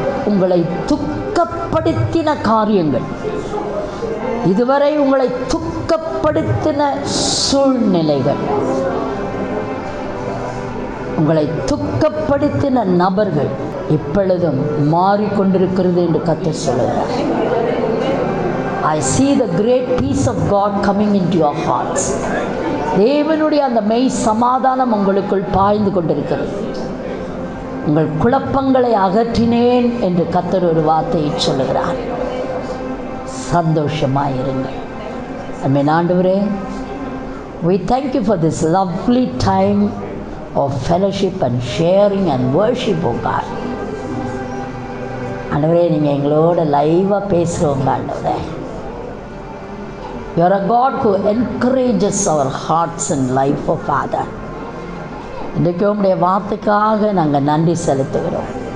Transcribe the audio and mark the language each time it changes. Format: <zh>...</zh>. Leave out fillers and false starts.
<ta>உங்களை துக்கப்படுத்தின காரியங்கள், இதுவரை உங்களை துக்கப்படுத்தின சூழ்நிலைகள், உங்களை துக்கப்படுத்தின நபர்கள் இப்பொழுதும் மாறிக்கொண்டிருக்கிறது என்று கர்த்தர் சொல்லுகிறார்.</ta> <en>I see the great peace of God coming into your hearts.</en> <ta>தேவனுடைய அந்த மெய் சமாதானம் உங்களுக்குள் பாய்ந்து கொண்டிருக்கிறது. உங்கள் குழப்பங்களை அகற்றினேன் என்று கர்த்தர் ஒரு வார்த்தையை சொல்லுகிறார். சந்தோஷமாயிருங்கள். அன்பின் ஆண்டவரே,</ta> <en>we thank you for this lovely time of fellowship and sharing and worship, oh God.</en> <ta>ஆண்டவரே, நீங்கள் எங்களோட லைவாக பேசுகிறவங்க. ஆண்டவரே,</ta> <en>you are a God who encourages our hearts and life, oh Father.</en> <ta>இன்றைக்கு உங்களுடைய வார்த்தைக்காக நாங்கள் நன்றி செலுத்துகிறோம்.</ta>